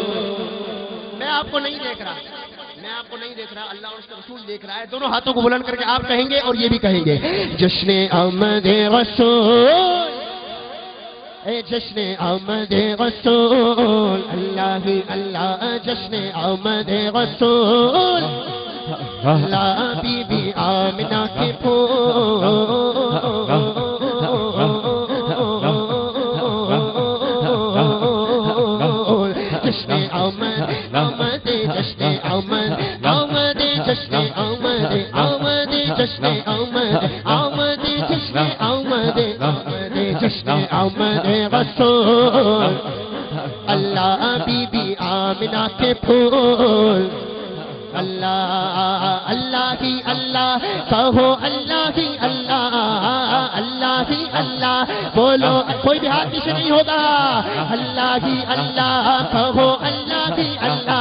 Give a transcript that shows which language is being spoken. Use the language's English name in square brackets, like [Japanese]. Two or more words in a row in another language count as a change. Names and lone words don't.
[Urdu] میں آپ کو نہیں دیکھ رہا، میں آپ کو نہیں دیکھ رہا، اللہ اور اس کا رسول دیکھ رہا ہے، دونوں ہاتھوں کو بلند کر کے آپ کہیں گے اور یہ بھی کہیں گے جشن آمد رسول، اے جشن آمد رسول، اللہ ہی اللہ جشن آمد رسول، اللہ بی بی آمنہ کے پھول، جشن آمد آمد جشن آمد آمد جشن آمد آمد جشن آمد آمد جشن آمد آمد جشن آمد رسول، اللہ بی بی آمنہ کے پھول، اللہ اللہ ہی اللہ کہو، اللہ ہی اللہ، اللہ ہی اللہ بولو، کوئی بھی ہاتھ پیچھے نہیں ہوگا، اللہ ہی اللہ کہو، اللہ ہی اللہ،